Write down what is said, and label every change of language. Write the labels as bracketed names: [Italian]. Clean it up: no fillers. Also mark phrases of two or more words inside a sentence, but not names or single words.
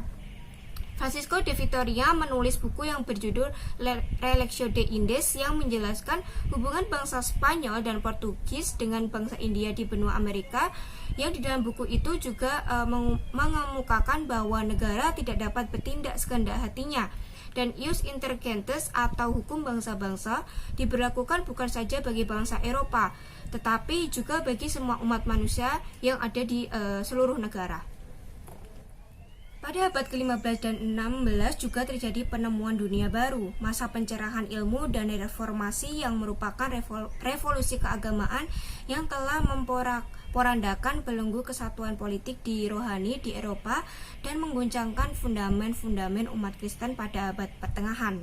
[Indonesian] Francisco de Vitoria menulis buku yang berjudul Relectio de Indes yang menjelaskan hubungan bangsa Spanyol dan Portugis dengan bangsa India di benua Amerika, yang di dalam buku itu juga mengemukakan bahwa negara tidak dapat bertindak sekehendak hatinya, dan [Latin] ius inter gentes [Indonesian] atau hukum bangsa-bangsa diberlakukan bukan saja bagi bangsa Eropa, tetapi juga bagi semua umat manusia yang ada di seluruh negara. Pada abad ke-15 dan 16 juga terjadi penemuan dunia baru, masa pencerahan ilmu dan reformasi yang merupakan revolusi keagamaan yang telah memporandakan belenggu kesatuan politik di rohani di Eropa dan mengguncangkan fundament-fundament umat Kristen pada abad pertengahan.